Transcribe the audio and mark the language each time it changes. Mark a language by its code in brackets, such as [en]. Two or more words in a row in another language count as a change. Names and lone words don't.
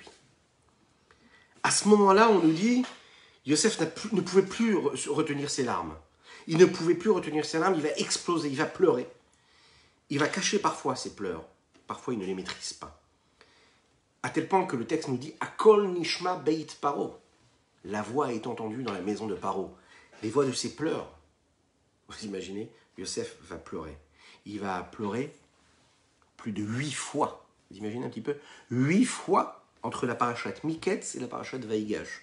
[fr] À ce moment-là, on nous dit, Yosef ne pouvait plus retenir ses larmes. Il ne pouvait plus retenir ses larmes, il va exploser, il va pleurer. Il va cacher parfois ses pleurs. Parfois, il ne les maîtrise pas. À tel point que le texte nous dit, [he] הקול נשמע בית פרעה. [fr] La voix est entendue dans la maison de Paro. Les voix de ses pleurs. Vous imaginez, Yosef va pleurer. Il va pleurer plus de 8 fois. Vous imaginez un petit peu? 8 fois entre la parachute Miketz et la parachute Vaïgash.